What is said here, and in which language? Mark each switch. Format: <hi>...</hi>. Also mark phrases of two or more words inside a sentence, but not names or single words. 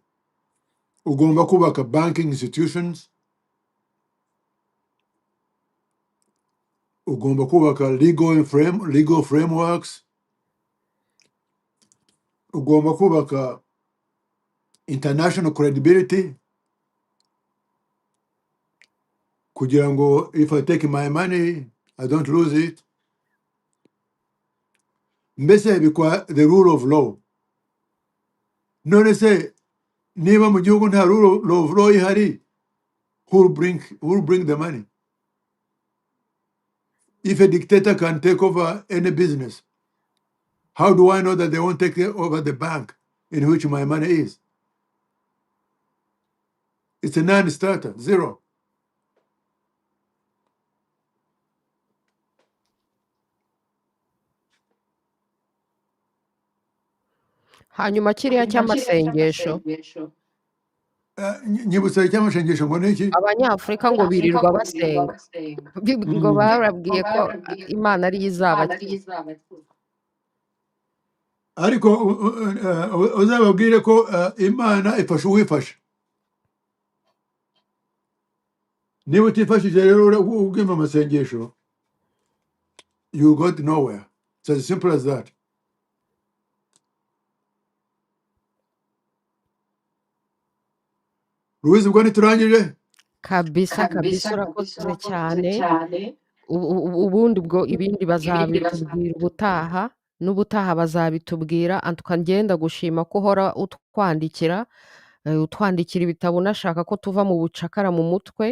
<rw>Ugomba kubaka</rw> <en>banking institutions,</en> <rw>ugomba kubaka</rw> <en>legal frameworks,</en> <rw>ugomba kubaka</rw> <en>international credibility,</en> <rw>kugira ngo</rw> <en>if I take my money I don't lose it.</en> <rw>Mbese bikwa</rw> <en>the rule of law.</en> <rw>None se niba mu gihugu nta</rw> <en>rule of law</en> <rw>ihari,</rw> <en>who will bring the money? If a dictator can take over any business, how do I know that they won't take over the bank in which my money is? It's a non-starter, zero.</en> <rw>hanyuma kiriya cy'amasengesho Nyibutsa icy'amashengesho ngo ni iki? abanyafurika ngo birirwa basenga ngo barabwiye ko imana ariyo izabakiza ariko uzababwire ko imana ifasha uwifasha. Niba utifashije rero ubwima amasengesho,</rw> <en>you got nowhere. It's as simple as that.</en> <rw>Louise, ubwo ntiturangije? kabisa urakoze cyane ubundi bwo ibindi bazabitubwira ubutaha n'ubutaha bazabitubwira antuka ngenda gushima ko uhora utwandikira ibitabo unashaka ko tuva mu bucakara mu mutwe.</rw>